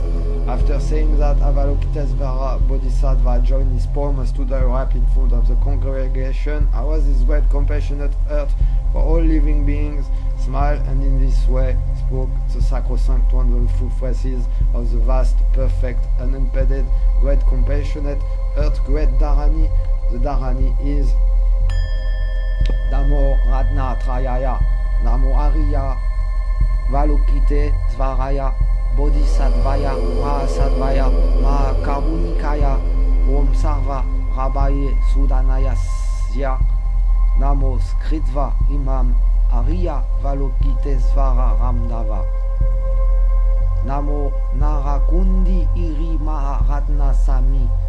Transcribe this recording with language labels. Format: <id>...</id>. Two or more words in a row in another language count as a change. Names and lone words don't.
<en>After saying that, Avalokitesvara Bodhisattva joined his palm and stood up in front of the congregation. I was this great compassionate earth for all living beings, smiled and in this way spoke the sacrosanct wonderful phrases of the vast, perfect, unimpeded, great compassionate earth, great Dharani. The Dharani is</en> <sa>Namo Ratna Trayaya, Namo Ariya, Avalokitesvaraya, Bodhisattvaya, Mahasattvaya, Mahakarunikaya, Om Sarva Rabaye Sudanaya Sya, Namo Skritva Imam Ariya Avalokitesvara Ramdava, Namo Narakundi Iri Maharatna Sami,</sa>